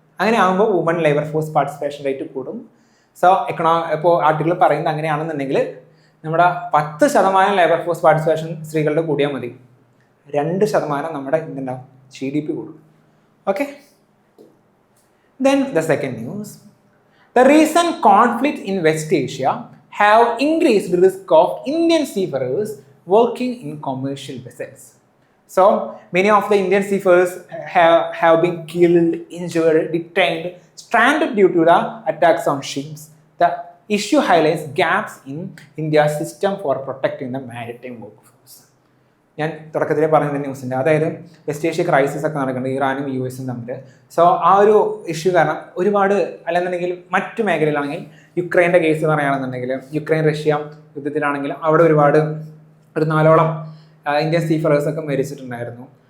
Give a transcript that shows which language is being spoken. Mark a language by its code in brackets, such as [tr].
[ml] അങ്ങനെ ആകുമ്പോൾ woman labour force participation rate കൂടും. സോ ഇപ്പോൾ ആർട്ടിക്കിൾ പറയുന്നത് അങ്ങനെയാണെന്നുണ്ടെങ്കിൽ നമ്മുടെ 10% ലേബർ ഫോഴ്സ് പാർട്ടിസിപ്പേഷൻ സ്ത്രീകളുടെ കൂടിയാൽ മതി, 2% നമ്മുടെ എന്തുണ്ടാവും, GDP കൂടും. [en] Okay, then the second news, the recent conflict in West Asia have increased risk of Indian seafarers working in commercial vessels. So many of the Indian seafarers have been killed, injured, detained, stranded due to the attacks on ships. The issue highlights gaps in India's system for protecting the maritime workforce. [ml] ഞാൻ തുടക്കത്തിലേ പറഞ്ഞ ന്യൂസിൻ്റെ, അതായത് west Asia crisis ഒക്കെ നടക്കുന്നുണ്ട് ഇറാനും US തമ്മിൽ. So ആ ഒരു issue കാരണം ഒരുപാട്, അല്ലെന്നുണ്ടെങ്കിൽ മറ്റു മേഖലയിലാണെങ്കിൽ യുക്രൈൻ്റെ കേസ് പറയുകയാണെന്നുണ്ടെങ്കിൽ യുക്രൈൻ റഷ്യ യുദ്ധത്തിലാണെങ്കിൽ അവിടെ ഒരു 4ഓളം ഇന്ത്യൻ സീഫറേഴ്സ് ഒക്കെ മരിച്ചിട്ടുണ്ടായിരുന്നു.